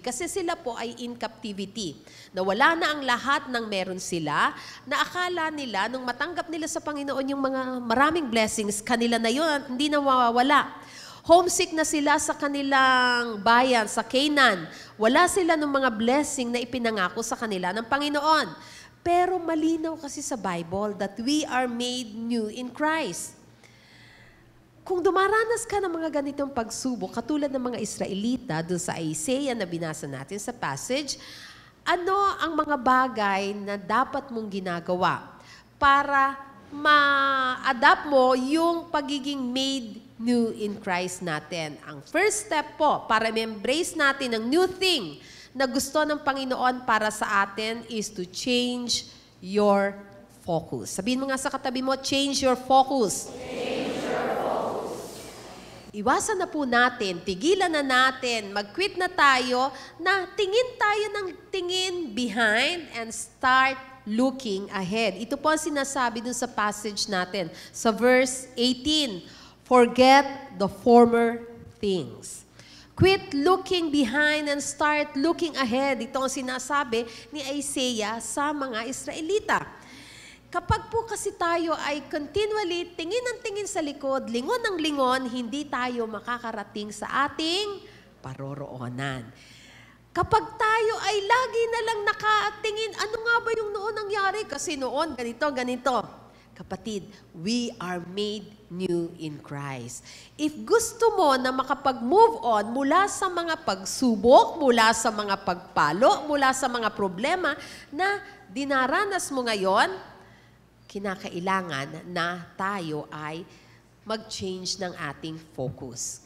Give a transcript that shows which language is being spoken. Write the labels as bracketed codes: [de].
[tl] Kasi sila po ay [en] in captivity. [tl] Nawala na ang lahat ng meron sila, na akala nila, nung matanggap nila sa Panginoon yung mga maraming blessings, kanila na yun, hindi na mawawala. Homesick na sila sa kanilang bayan, sa Canaan. Wala sila ng mga blessing na ipinangako sa kanila ng Panginoon. Pero malinaw kasi sa Bible [en] that we are made new in Christ. [tl] Kung dumaranas ka ng mga ganitong pagsubok, katulad ng mga Israelita doon sa Isaiah na binasa natin sa passage, ano ang mga bagay na dapat mong ginagawa para ma-adapt mo yung pagiging [en] made new in Christ [tl] natin? Ang first step po para ma-embrace natin ang new thing na gusto ng Panginoon para sa atin [en] is to change your focus. [tl] Sabihin mo nga sa katabi mo, [en] change your focus. [tl] Iwasan na po natin, tigilan na natin, mag-quit na tayo, na tingin tayo ng tingin behind [en] and start looking ahead. [tl] Ito po ang sinasabi dun sa passage natin, sa verse 18, [en] forget the former things. Quit looking behind and start looking ahead. [tl] Ito ang sinasabi ni Isaiah sa mga Israelita. Kapag po kasi tayo ay continually tingin ng tingin sa likod, lingon ng lingon, hindi tayo makakarating sa ating paroroonan. Kapag tayo ay lagi na lang nakatingin, ano nga ba yung noon nangyari? Kasi noon, ganito. [en] Kapatid, we are made new in Christ. [tl] If gusto mo na makapag-move on mula sa mga pagsubok, mula sa mga pagpalo, mula sa mga problema na dinaranas mo ngayon, kinakailangan na tayo ay mag-change ng ating focus.